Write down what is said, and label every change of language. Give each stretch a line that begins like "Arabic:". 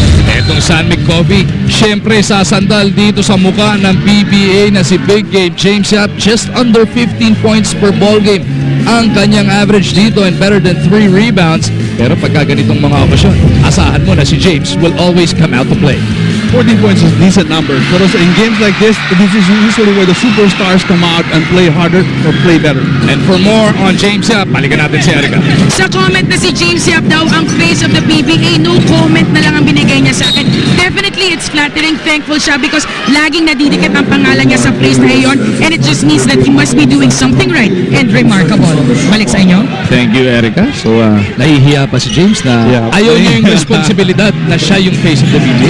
Filipino: Etong San Mig Coffee, syempre sasandal dito sa mukha ng PBA na si Big Game James Yap,
English: just under 15 points per ball game
Filipino: ang kanyang average dito and better than 3 rebounds. Pero pagka ganitong mga okasyon, asahan mo na si James
English: will always come out to play. 14 points is a decent number. But also in games like this is usually where the superstars come out and play harder or play better. And for more on James Yap,
Filipino: balikan natin si Erica. Sa comment na si James Yap daw, ang face of the PBA, no comment na lang ang binigay niya sa akin.
English: Definitely, it's flattering. Thankful siya because
Filipino: laging nadidikit ang pangalan niya sa phrase na iyon,
English: and it just means that he must be doing something right and remarkable.
Filipino: Balik sa inyo.
English: Thank you, Erica.
Filipino: So, nahihiya pa si James na ayaw niya yung responsibilidad na siya yung face of the PBA.